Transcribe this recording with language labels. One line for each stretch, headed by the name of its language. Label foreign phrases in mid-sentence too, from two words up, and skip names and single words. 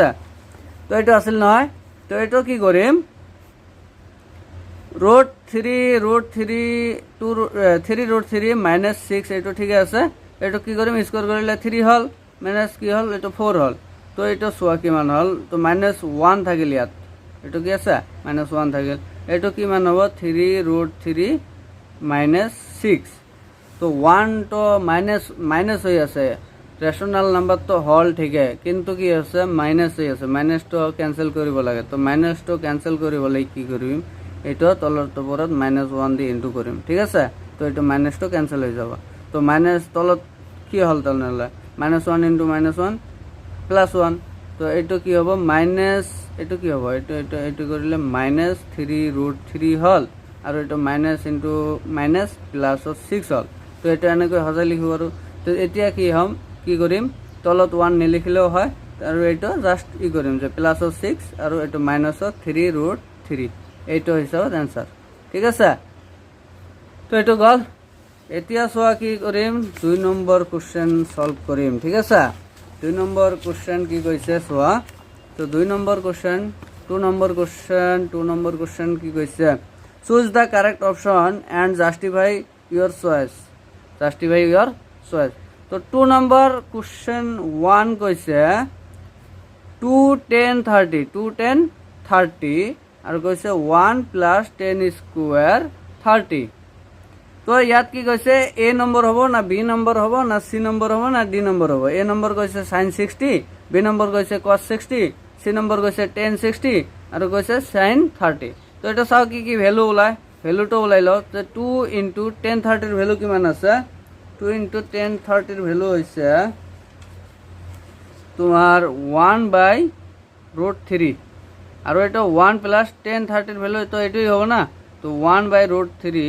Assamese: তো এটা আছিল নহয়। তো এটা কি কৰিম √3 - 6 এটা ঠিক আছে। এটা কি কৰিম স্কোয়ার কৰিলে 3 হল মাইনাস কি হল এটা 4 হল। তো এটা চোৱা কিমান হল তো -1 থাকিল ইয়াত এটা কি আছে -1 থাকিল। এটা কিমান হ'ব 3 √3 - 6। তো 1 তো মাইনাস হয়ে আছে,
English: rational number
Assamese: তো হল ঠিকে কিন্তু কি আছে মাইনাস হয়ে আছে, মাইনাস তো ক্যান্সেল কৰিব লাগে। তো মাইনাস তো ক্যান্সেল কৰিবলৈ কি কৰিম এটা তলৰ ওপৰত -1 দি ইনটু কৰিম, ঠিক আছে। তো এটা মাইনাস তো ক্যান্সেল হয়ে যাব। তো মাইনাস তলত কি হল তাহলে -1 ইনটু -1 প্লাস 1। তো এটা কি হ'ব মাইনাস এটা কি হ'ব এটা কৰিলে -3 √3 হল আৰু এটা মাইনাস ইনটু মাইনাস প্লাস 6 হল। তো এটা এনেকৈ সজাই লিখিব আৰু তো এতিয়া কি কৰিম তলত 1 নিলিখিলেও হয় আৰু এইটো জাষ্ট কৰিম যে প্লাছৰ 6 আৰু এইটো মাইনাছৰ 3√3 এইটো হিচাপত এনসাৰ ঠিক আছে তো এইটো গল এতিয়া চোৱা কি কৰিম 2 নম্বৰ কোশ্চেন সলভ কৰিম ঠিক আছে 2 নম্বৰ কোশ্চেন কি কৈছে চোৱা তো 2 নম্বৰ কোশ্চেন 2 নম্বৰ কোশ্চেন কি কৈছে
English: choose the correct option and justify your choice
Assamese: তো 2 নম্বৰ কোশ্চেন 1 কৈছে 2 10 30 আৰু কৈছে 1 + 10 স্কয়ার 30 তো ইয়াত কি কৈছে এ নম্বৰ হ'ব না বি নম্বৰ হ'ব না সি নম্বৰ হ'ব না ডি নম্বৰ হ'ব এ নম্বৰ কৈছে sin 60 বি নম্বৰ কৈছে cos 60 সি নম্বৰ কৈছে tan 60 আৰু কৈছে sin 30 তো এটা চাও কি ভ্যালু ওলাই ভ্যালুটো ওলাই ল তো 2 * tan 30 এর ভ্যালু কিমান আছে 2 * tan 30 এর ভ্যালু হইছে
Bangla: তোমার 1/√3 আর এটা 1 + tan 30 এর ভ্যালু তো এটাই হবে না তো 1/√3